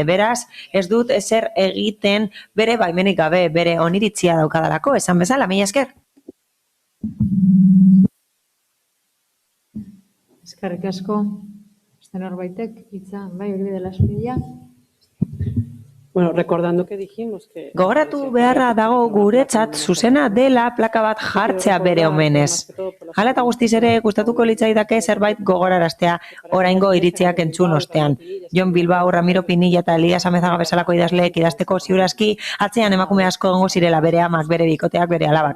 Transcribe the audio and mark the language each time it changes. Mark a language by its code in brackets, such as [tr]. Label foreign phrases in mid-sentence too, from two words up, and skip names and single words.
[eu] Beraz, ez dut ezer egiten bere baimenik gabe, bere oniritzia daukadalako, esan bezala, mila esker. Eskerrik asko. Beste norbaitek hitza, bai, hori dela zuria. [es] Bueno, recordando que dijimos que... [eu] Gogoratu beharra dago guretzat zuzena dela plaka bat jartzea bere omenez. Hala eta guztiz ere gustatuko litzaidake zerbait gogoraraztea oraingo iritziak entzun ostean. Jon Bilbao, Ramiro Pinilla eta Elias Amezaga bezalako idazleek idazteko ziurazki atzean emakume asko egongo zirela, bere amak, bere bikoteak, bere alabak.